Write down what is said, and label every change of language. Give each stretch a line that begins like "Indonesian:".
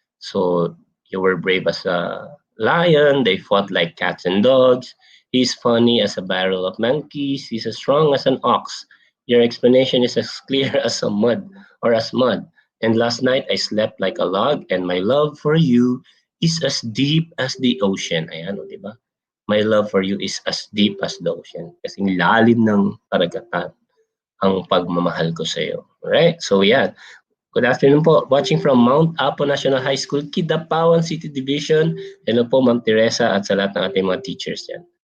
English: So, you were brave as a lion, they fought like cats and dogs, he's funny as a barrel of monkeys, he's as strong as an ox. Your explanation is as clear as mud. And last night, I slept like a log, and my love for you is as deep as the ocean.
Filipino: Ayan, di ba?
English: My love for you is as deep as the ocean.
Filipino: Kasing lalim ng karagatan ang pagmamahal ko sa iyo.
English: Alright? So, yeah. Good afternoon po. Watching from Mount Apo National High School, Kidapawan City Division.
Filipino: Hello po, Ma'am Teresa, at sa lahat ng ating mga teachers yan.